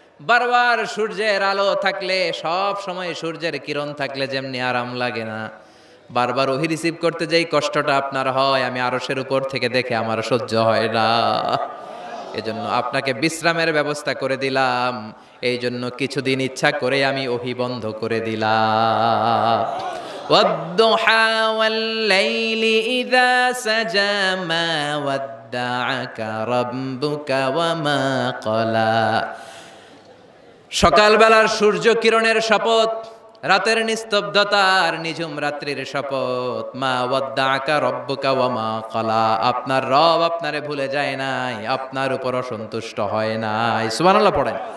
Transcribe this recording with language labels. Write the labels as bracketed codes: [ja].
[bn] বারবার সূর্যের আলো থাকলে, সব সময় সূর্যের কিরণ থাকলে যেমনি আরাম লাগে না, বারবার ওহি রিসিভ করতে যেই কষ্টটা আপনার হয়, আমি আরশের উপর থেকে দেখে আমার সহ্য হয় না। এজন্য আপনাকে বিশ্রামের ব্যবস্থা করে দিলাম, এই জন্য কিছুদিন ইচ্ছা করে আমি ওহি বন্ধ করে দিলাম। [ar] والضحى والليل إذا سجى ما ودعك ربك وما قلى। [bn] সকালবেলার সূর্য কিরণের শপথ, রাতের নিস্তব্ধতার নিঝুম রাত্রির শপথ, [ar] মা ওয়াদ্দাআকা রব্বুকা ওয়া মা ক্বালা। [bn] আপনার রব আপনারে ভুলে যায় নাই, আপনার উপর অসন্তুষ্ট হয় নাই। সুবহানাল্লাহ পড়েন।